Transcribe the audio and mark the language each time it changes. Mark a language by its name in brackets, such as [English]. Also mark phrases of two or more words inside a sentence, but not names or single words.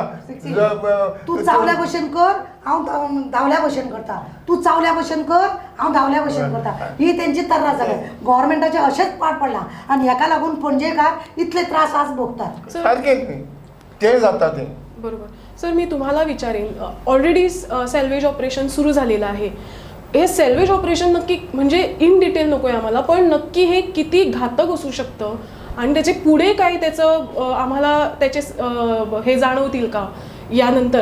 [Konkani] तू चावल्या भशेन कर, हांव धावल्या भशेन करता, तू चावल्या भशेन कर, हांव धावल्या भशेन करता, ही तेंची तर्रास जाल्या. गव्हर्मेंटाचे अशेंच पाड पडला आनी हेका लागून पणजेकार इतले त्रास आज भोगतात. सारकें ते जाता तें. बरोबर. [Marathi] सर मी तुम्हाला विचारेन, ऑलरेडी [English] salvage operation [Marathi] सुरू झालेलं आहे. हे [English] salvage operation [Marathi] नक्की म्हणजे [English] in detail [Marathi] नको आहे आम्हाला, पण नक्की हे किती घातक असू शकतं आणि त्याचे पुढे काय त्याचं आम्हाला त्याचे हे जाणवतील का यानंतर?